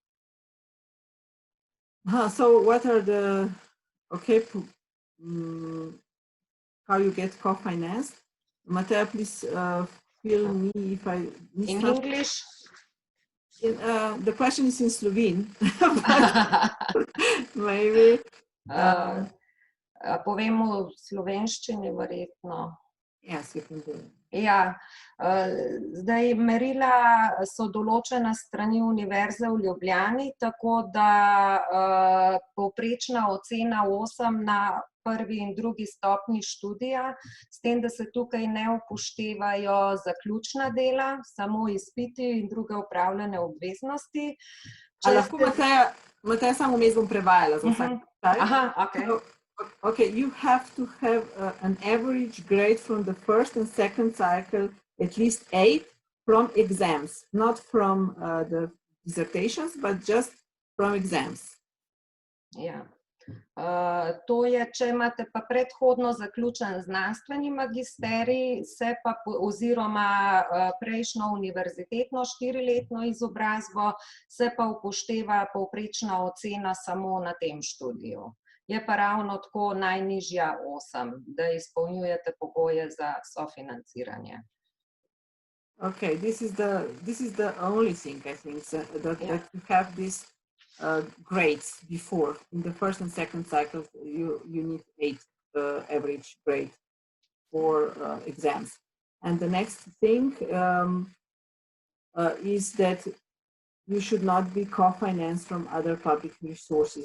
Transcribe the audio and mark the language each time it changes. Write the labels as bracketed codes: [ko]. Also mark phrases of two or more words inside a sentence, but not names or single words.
[en] So what are the how you get co-financed? Mateja, please fill me if I miss In something. English? The question is in Slovene. Maybe. [sl] Povemo v slovenščini verjetno. [en] Yes, you can do it. [sl] Ja, zdaj merila so določena strani Univerze v Ljubljani, tako da povprečna ocena 8 na prvi in drugi stopnji študija, s tem, da se tukaj ne upoštevajo zaključna dela, samo izpiti in druge opravljene obveznosti. Lahko Mateja samo vmes bom prevajala za vsak. Aha, ok. [en] Okay, you have to have an average grade from the first and second cycle, at least 8 from exams, not from the dissertations, but just from exams. [sl] Ja. To je, če imate pa predhodno zaključen znanstveni magisterij, se pa oziroma prejšnjo univerzitetno 4-letno izobrazbo, se pa upošteva povprečna ocena samo na tem študiju. Je pa ravno tako najnižja 8, da izpolnjujete pogoje za sofinanciranje. [en] Okay, this is the only thing I think that you have these grades before. In the first and second cycles, you need 8 average grade for exams. And the next thing is that you should not be co-financed from other public resources.